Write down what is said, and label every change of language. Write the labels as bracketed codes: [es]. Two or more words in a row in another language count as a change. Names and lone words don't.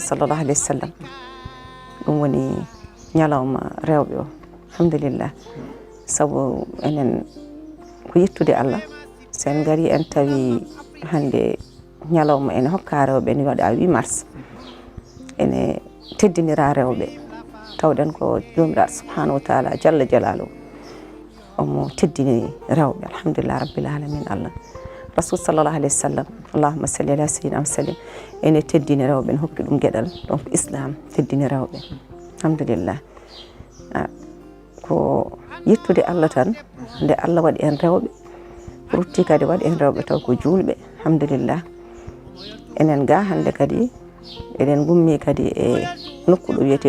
[ar] صلى الله عليه وسلم [ff] ɗum woni ñalawma rewɓe o alhamdulillah sabu enen ko yettude Allah sen gari en tawi hande ñalawma ene hokka rewɓe ene waɗa 8 mars ene teddinira rewɓe tawden ko jomiraɗo [ar] سبحانه وتعالى جل جلاله [ff] omo teddini rewɓe [ar] الحمد لله رب العالمين الله رسول صلى الله عليه وسلم اللهم صل على سيدنا سلم [ff] ene teddini rewɓe en hokki ɗum gueɗal donc islam teddini rewɓe alhamdulillah ko yettude Allah tan nde Allah waɗi en rewɓe prutti kadi waɗi en rewɓe taw ko julɓe alhamdulillah enen ga hande kadi eɗen gummi kadi e nokku ɗo wiyete